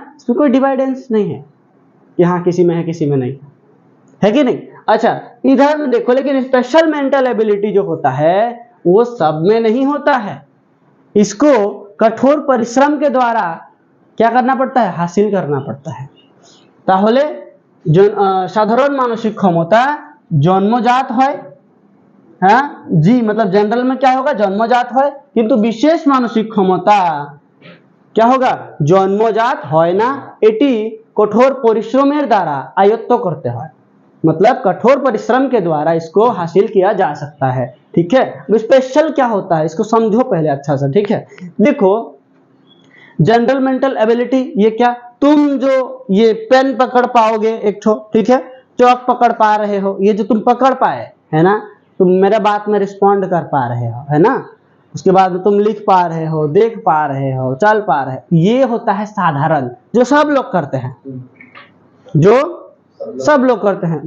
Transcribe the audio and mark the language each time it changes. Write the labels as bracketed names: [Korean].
[Hindi] इसमें कोई डिवाइडेंस नहीं है कि हाँ किसी में है किसी में नहीं है कि नहीं। अच्छा इधर देखो, लेकिन स्पेशल मेंटल एबिलिटी जो होता है वो सब में नहीं होता है, इसको कठोर परिश्रम के द्वारा क्या करना पड़ता है? हासिल करना पड़ता है। [Bangla] তাহলে সাধারণ মানসিক ক্ষমতা জন্মজাত হয়, হ্যাঁ জি [Hindi] मतलब जनरल में क्या होगा? [Bangla] जन्मजात হয়, কিন্তু বিশেষ মানসিক ক্ষমতা [Hindi] क्या होगा? [Bangla] জন্মজাত হয় না, এটি কঠোর পরিশ্রমের দ্বারা আয়ত্ত করতে হয়, [Hindi] मतलब कठोर परिश्रम के द्वारा इसको हासिल किया जा सकता है, ठीक है। स्पेशल क्या होता है इसको समझो पहले अच्छा सा, ठीक है। देखो जनरल मेंटल एबिलिटी ये क्या, तुम जो ये पेन पकड़ पाओगे एक ठो, ठीक है, चौक पकड़ पा रहे हो, ये जो तुम पकड़ पाए है ना, तुम मेरे बात में रिस्पॉन्ड कर पा रहे हो, है ना, उसके बाद तुम लिख पा रहे हो, देख पा रहे हो, चल पा रहे हो, ये होता है साधारण, जो सब लोग करते हैं, जो सब लोग करते हैं।